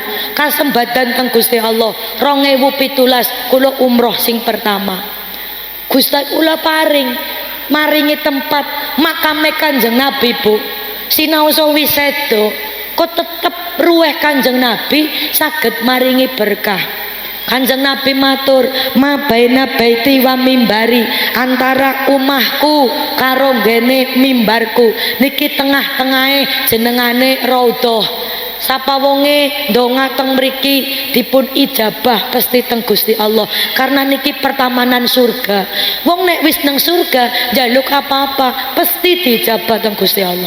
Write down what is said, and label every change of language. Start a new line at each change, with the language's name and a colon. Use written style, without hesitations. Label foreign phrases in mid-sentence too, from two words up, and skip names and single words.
Javanese: Kasembatan teng Gusti Allah. 2017 kula umroh sing pertama. Gusti kula maringi tempat makame Kanjeng Nabi Bu. Sinaosa wisedo kok tetep ruweh Kanjeng Nabi saged maringi berkah. Kanjeng Nabi matur,
Arabic: ma baina baiti wa mimbari,
Javanese: antara umahku karo ngene mimbarku niki tengah-tengahe jenengane raudhah. Sapa wonge ndonga teng mriki dipun ijabah pesti teng Gusti Allah karena niki pertamanan surga. Wong nek wis nang surga njaluk apa-apa pesti dijabah teng Gusti Allah.